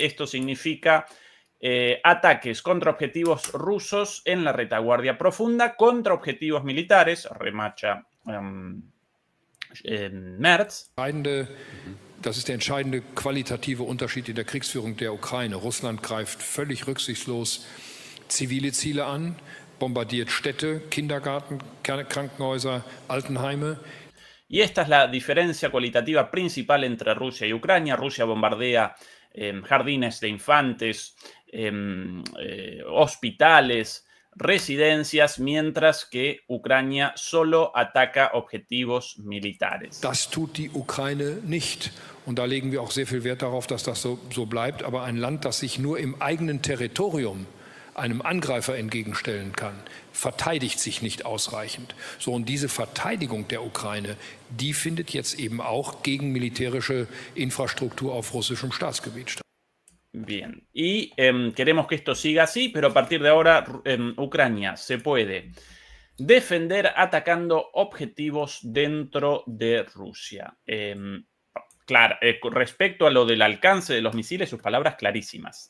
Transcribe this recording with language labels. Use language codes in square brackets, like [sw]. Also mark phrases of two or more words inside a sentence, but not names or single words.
[es] Esto significa ataques contra objetivos rusos en la retaguardia profunda, contra objetivos militares, remacha Merz. [de] Das ist der entscheidende qualitative Unterschied in der Kriegsführung der Ukraine. Russland greift völlig rücksichtslos zivile Ziele an, bombardiert Städte, Kindergarten, Krankenhäuser, Altenheime. [es] Y esta es la diferencia cualitativa principal entre Rusia y Ucrania. Rusia bombardea jardines de infantes, hospitales, residencias, mientras que Ucrania solo ataca objetivos militares. [de] Das tut die Ukraine nicht. Und da legen wir auch sehr viel Wert darauf, dass das so bleibt. Aber ein Land, das sich nur im eigenen Territorium einem Angreifer entgegenstellen kann, verteidigt sich nicht ausreichend. So, und diese Verteidigung der Ukraine, die findet jetzt eben auch gegen militärische Infrastruktur auf russischem Staatsgebiet statt. [es] Bien, y queremos que esto siga así, pero a partir de ahora Ucrania se puede defender atacando objetivos dentro de Rusia. Claro, respecto a lo del alcance de los misiles, sus palabras clarísimas.